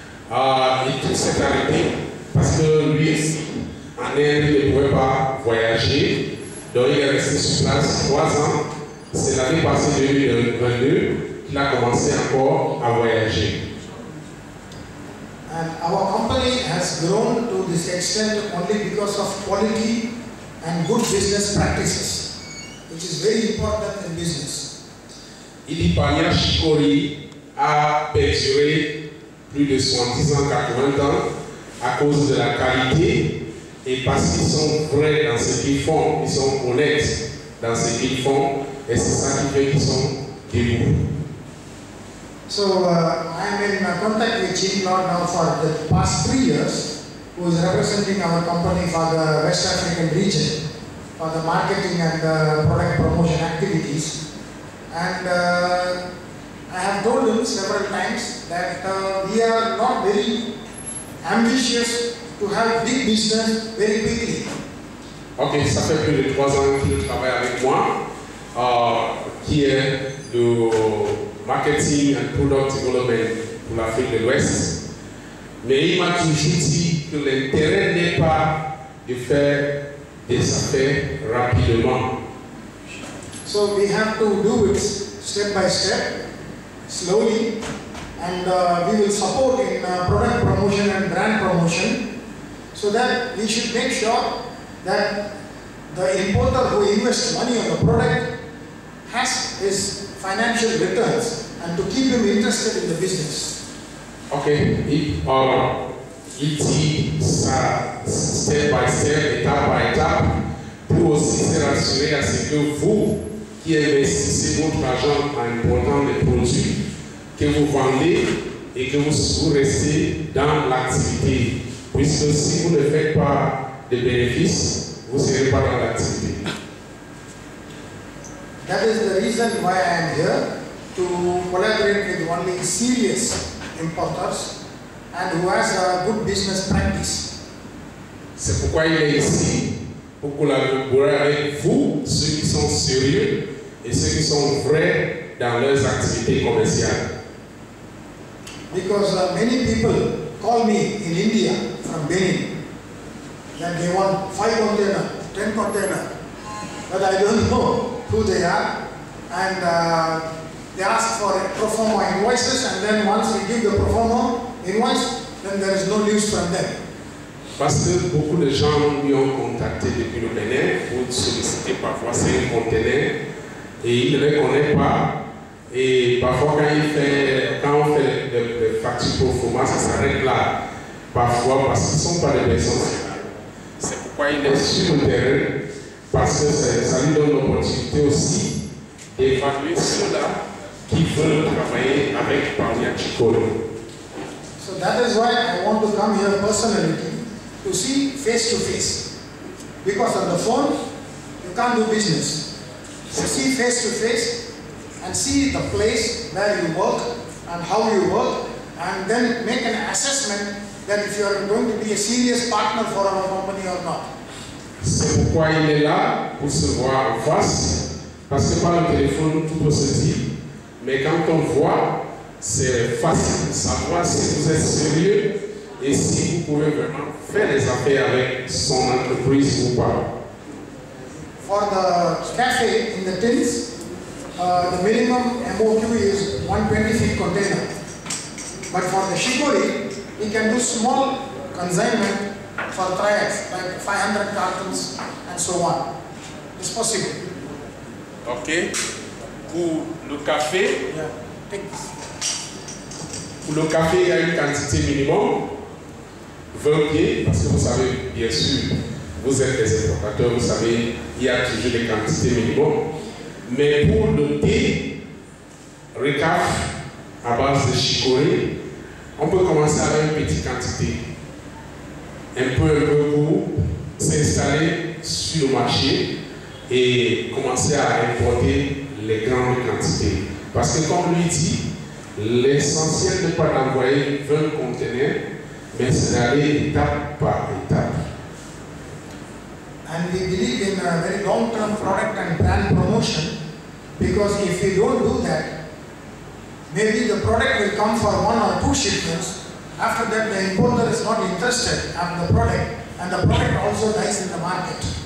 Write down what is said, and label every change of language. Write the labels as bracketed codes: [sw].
[fr] Et tout s'est arrêté parce que lui aussi, en Inde, il ne pouvait pas voyager. Donc il est resté sur place 3 ans. C'est l'année passée 2022 qu'il a commencé encore à voyager. [en] And our company has grown to this extent only because of quality and good business practices, which is very important in business. [fr] Ilipania Shikori a perduré plus de 70 ans, 80 ans à cause de la qualité et parce qu'ils sont vrais dans ce qu'ils font, ils sont honnêtes dans ce qu'ils font et c'est ça qui fait qu'ils sont debout. [en] So I am in contact with Chief Lord now for the past 3 years, who is representing our company for the West African region for the marketing and product promotion activities. And I have told him several times that we are not very ambitious to have big business very quickly. [fr] Ok, ça fait plus de 3 ans qu'il travaille avec moi, qui est le [en] marketing and product development [fr] pour l'Afrique de l'Ouest. Mais il m'a toujours dit que l'intérêt n'est pas de faire des affaires rapidement. [en] So we have to do it step by step, slowly, and we will support in product promotion and brand promotion, so that we should make sure that the importer who invests money on the product has his financial returns and to keep him interested in the business. [fr] Ok, il dit ça [en] step by step, [fr] étape par étape, pour aussi se rassurer à ce que vous qui investissez votre argent en important des produits que vous vendez et que vous restez dans l'activité. Puisque si vous ne faites pas de bénéfices, vous ne serez pas dans l'activité. [en] That is the reason why I am here, to collaborate with only serious importers and who has a good business practice. [fr] C'est pourquoi il est ici, pour collaborer avec vous, ceux qui sont sérieux et ceux qui sont vrais dans leurs activités commerciales. [en] Because many people call me in India from Benin that they want 5 container, 10 container, but I don't know who they are, and they ask for pro forma invoices, and then once we give the pro forma invoice, then there is no news from them. [fr] Parce que beaucoup de gens lui ont contacté depuis le Bénin pour solliciter parfois 5 conteneurs et il ne les connaît pas. Et parfois quand on fait des factures pro forma, ça s'arrête là. Parfois parce qu'ils ne sont pas des personnes finales. C'est pourquoi il est sur le terrain, parce que ça lui donne l'opportunité aussi d'évaluer ceux-là qui veulent travailler avec Barnia Chikolo. [en] So that is why I want to come here personally to see face to face. Because on the phone, you can't do business. So see face to face and see the place where you work and how you work, and then make an assessment that if you are going to be a serious partner for our company or not. [fr] C'est pourquoi il est là, pour se voir en face, parce que par le téléphone, tout peut se dire. Mais quand on voit, c'est facile de savoir si vous êtes sérieux et si vous pouvez vraiment faire des affaires avec son entreprise ou pas. [en] For the cafe in the tins, the minimum MOQ is 120 feet container. But for the shikori, we can do small consignment for triads, like 500 cartons and so on. It's possible. Ok. [fr] Pour le café, pour le café, il y a une quantité minimum, 20 pieds, parce que vous savez, bien sûr, vous êtes des importateurs, vous savez, il y a toujours des quantités minimum. Mais pour le thé, récaf à base de chicorée, on peut commencer avec une petite quantité. Un peu pour s'installer sur le marché et commencer à importer les grandes quantités. Parce que comme lui dit, l'essentiel n'est pas d'envoyer 20 conteneurs, mais c'est d'aller étape par étape. [en] And we believe in a very long-term product and brand promotion, because if we don't do that, maybe the product will come for 1 or 2 shipments. After that, the importer is not interested in the product, and the product also dies in the market.